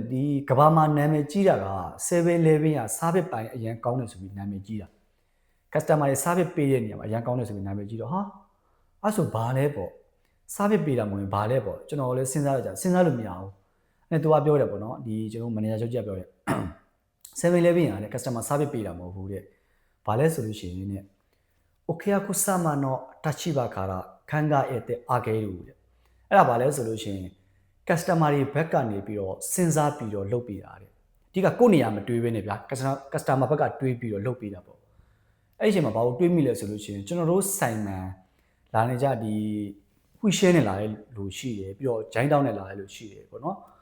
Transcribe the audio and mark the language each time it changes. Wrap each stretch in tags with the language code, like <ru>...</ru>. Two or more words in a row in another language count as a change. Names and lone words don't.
<my>ဒီကဘာမှာနာမည်ကြီးတာက 7-Eleven က service ပိုင်းအရင်ကောင်းတယ်ဆိုပြီးနာမည်ကြီးတာ customer တွေ service ပေးတဲ့နေရာမှာအရင်ကောင်းတယ်ဆိုပြီးနာမည်ကြီးတော့ဟာအဲ့ဆိုဘာလဲပေါ့ service ပေးတာမဟုတ်ရင်ဘာလဲ ပေါ့ကျွန်တော်လည်းစဉ်းစားရကြစဉ်းစားလို့မရဘူးအဲ့သူကပြောတယ်ပေါ့နော်ဒီကျွန်တော်မန်နေဂျာချုပ်ကြီးကပြောတယ် 7-Eleven ကလည်း</my> <en>customer service</en> <my>ပေးတာမဟုတ်ဘူးတဲ့ဘာ လဲဆိုလို့ရှိရင်</my> <ja>ねお客様の立場から考えてあげる</ja> <my>တဲ့အဲ့ဒါဘာလဲဆိုလို့ရှိရင် customer တွေဘက်ကနေပြီးတော့စဉ်းစားပြီးတော့လုပ်ပေးတာတဲ့ဒီကကိုယ့်နေရာမတွေးဘဲနဲ့ဗျာ customer ဘက်ကတွေးပြီးတော့လုပ်ပေးတာပေါ့အဲ့ဒီအချိန်မှာဘာလို့တွေးမိလဲဆိုလို့ရှိရင်ကျွန်တော်တို့ဆိုင်မှာလာနေကြဒီခွေရှဲနဲ့လာတဲ့လူရှိတယ်ပြီးတော့ဂျိုင်းတောင်းနဲ့လာတဲ့လူရှိတယ်ပေါ့နော်</my>